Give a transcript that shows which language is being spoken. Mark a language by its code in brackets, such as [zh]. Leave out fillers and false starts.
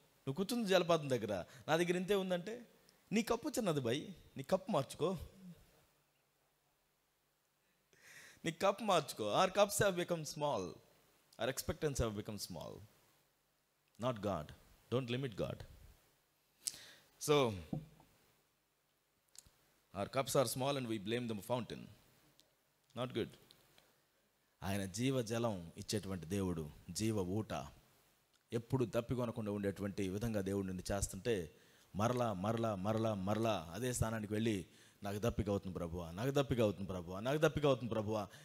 [te] నువ్వు కూర్చుంది జలపాతం దగ్గర, నా దగ్గర ఇంతే ఉందంటే నీ కప్పు చిన్నది బై, నీ కప్పు మార్చుకో, నీ కప్ మార్చుకో. [en] Our cups have become small, our expectance have become small, not God. Don't limit God. So our cups are small and we blame the fountain. Not good. [te] ఆయన జీవజలం ఇచ్చేటువంటి దేవుడు, జీవ ఊట, ఎప్పుడు తప్పికొనకుండా ఉండేటువంటి విధంగా దేవుడు నిన్ను చేస్తుంటే మరలా మరలా మరలా మరలా అదే స్థానానికి వెళ్ళి నాకు దప్పిక అవుతుంది ప్రభువా, నాకు దప్పిక అవుతుంది ప్రభువా, నాకు దప్పిక అవుతుంది ప్రభువా.